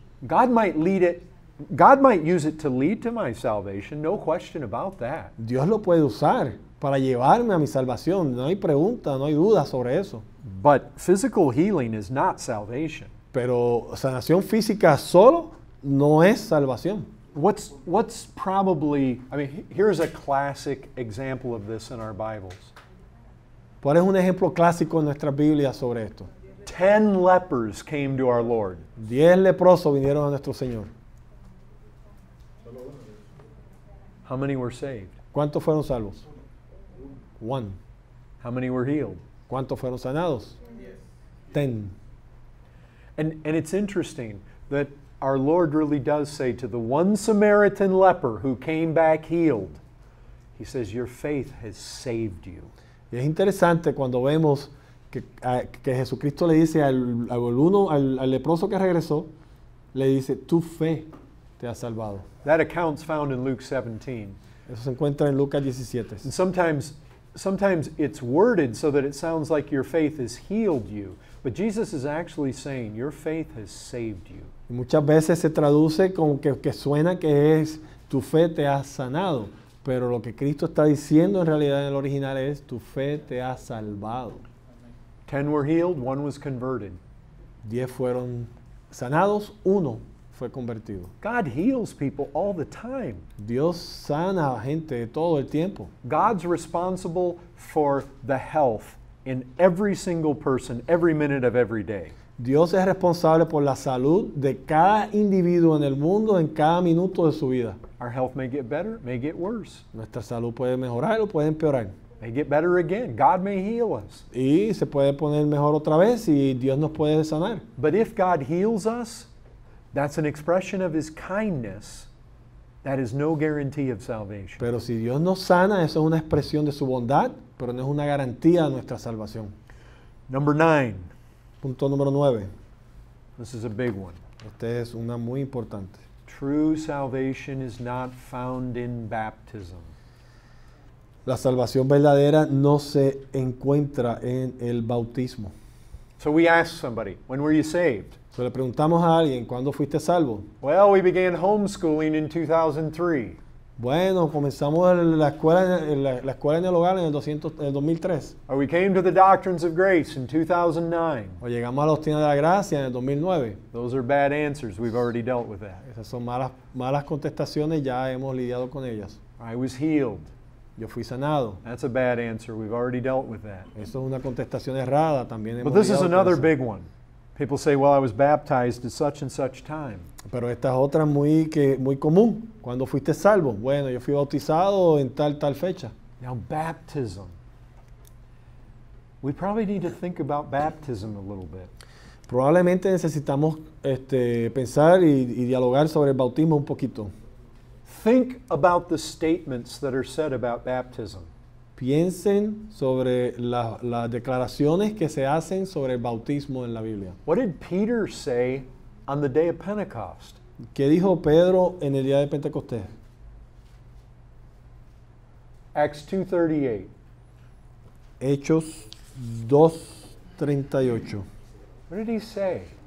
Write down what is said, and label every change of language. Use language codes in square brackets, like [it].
[en] God might use it to lead to my salvation, no question about that. [es] Dios lo puede usar para llevarme a mi salvación. No hay pregunta, no hay duda sobre eso. [en] But physical healing is not salvation. [es] Pero sanación física solo no es salvación. [en] What's probably, I mean, here's a classic example of this in our Bibles. [es] ¿Cuál es un ejemplo clásico en nuestras Biblias sobre esto? [en] 10 lepers came to our Lord. [es] 10 leprosos vinieron a nuestro Señor. [en] How many were saved? [es] ¿Cuántos fueron salvos? [en] One. How many were healed? [es] ¿Cuántos fueron sanados? [en] 10. And it's interesting that our Lord really does say to the one Samaritan leper who came back healed, He says, your faith has saved you. [es] Y es interesante cuando vemos que Jesucristo le dice al leproso que regresó, le dice, tu fe te ha salvado. [en] That account's found in Luke 17. [es] Eso se encuentra en Lucas 17. [en] And sometimes it's worded so that it sounds like your faith has healed you. But Jesus is actually saying, your faith has saved you. [es] Y muchas veces se traduce como que suena que es tu fe te ha sanado. Pero lo que Cristo está diciendo en realidad en el original es tu fe te ha salvado. [en] 10 were healed, 1 was converted. [es] 10 fueron sanados, 1 fue convertido. [en] God heals people all the time. [es] Dios sana a gente todo el tiempo. [en] God's responsible for the health in every single person, every minute of every day. [es] Dios es responsable por la salud de cada individuo en el mundo en cada minuto de su vida. [en] Our health may get better, may get worse. [es] Nuestra salud puede mejorar o puede empeorar. [en] May get better again. God may heal us. [es] Y se puede poner mejor otra vez y Dios nos puede sanar. [en] But if God heals us, that's an expression of His kindness. That is no guarantee of salvation. [es] Pero si Dios nos sana, eso es una expresión de su bondad, pero no es una garantía de nuestra salvación. [en] Number 9. [es] Punto número 9. [en] This is a big one. [es] Este es una muy importante. [en] True salvation is not found in baptism. [es] La salvación verdadera no se encuentra en el bautismo. [en] So we ask somebody, when were you saved? [es] So le preguntamos a alguien, ¿cuándo fuiste salvo? [en] Well, we began homeschooling in 2003. [es] Bueno, comenzamos la escuela en el hogar en el 2003. [en] Or we came to the doctrines of grace in 2009. [es] O llegamos a la doctrina de la gracia en el 2009. [en] Those are bad answers. We've already dealt with that. [es] Esas son malas contestaciones, ya hemos lidiado con ellas. [en] I was healed. [es] Yo fui sanado. [en] That's a bad answer. We've already dealt with that. [es] Eso es una contestación errada, también hemos [en] But this is [es] lidiado con [en] another [es] eso. [en] big one. People say, well, I was baptized at such and such time. [es] Pero esta es otra muy común. ¿Cuándo fuiste salvo? Bueno, yo fui bautizado en tal fecha. [en] Now, baptism. We probably need to think about baptism a little bit. [es] Probablemente necesitamos pensar y dialogar sobre el bautismo un poquito. [en] Think about the statements that are said about baptism. [es] Piensen sobre las declaraciones que se hacen sobre el bautismo en la Biblia. [en] What did Peter say on the day of Pentecost? [es] ¿Qué dijo Pedro en el día de Pentecostés? [en] Acts 2:38. [es] Hechos 2:38. [en] What did he say?